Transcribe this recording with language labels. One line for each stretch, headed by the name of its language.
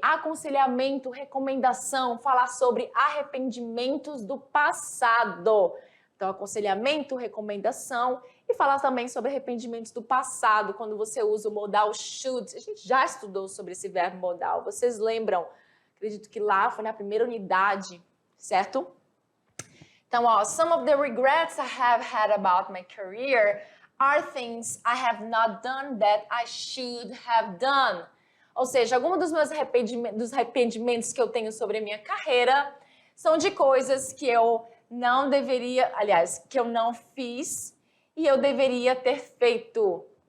Portuguese: Aconselhamento, recomendação, falar sobre arrependimentos do passado. Então, aconselhamento, recomendação e falar também sobre arrependimentos do passado, quando você usa o modal should. A gente já estudou sobre esse verbo modal. Vocês lembram Acredito que lá foi na primeira unidade, certo?
English: Então, ó, some of the regrets I have had about my career are things I have not done that I should have done.
Portuguese: Ou seja, alguns dos meus arrependimentos que eu tenho sobre a minha carreira são de coisas que eu não deveria, aliás, que eu não fiz e eu deveria ter feito.